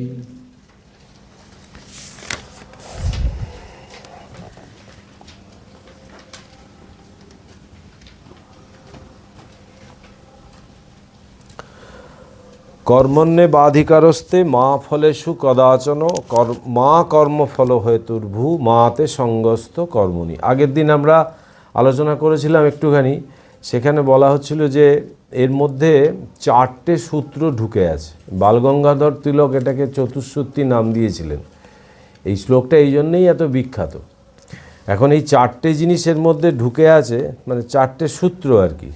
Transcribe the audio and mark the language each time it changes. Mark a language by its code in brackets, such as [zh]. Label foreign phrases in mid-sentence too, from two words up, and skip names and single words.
[sa] কর্মণ্যেবাধিকারস্তে মা ফলেষু কদাচন মা কর্মফল হেতুর্ভু মাতে সঙ্গস্ত কর্মণি। [bn] আগের দিন আমরা আলোচনা করেছিলাম একটুখানি, সেখানে বলা হচ্ছিল যে এর মধ্যে 4টে সূত্র ঢুকে আছে। বালগঙ্গাধর তিলক এটাকে চতুঃসূত্রী নাম দিয়েছিলেন। এই শ্লোকটা এই জন্যেই এত বিখ্যাত। এখন এই 4টে জিনিসের মধ্যে ঢুকে আছে, মানে 4টে সূত্র আর কি।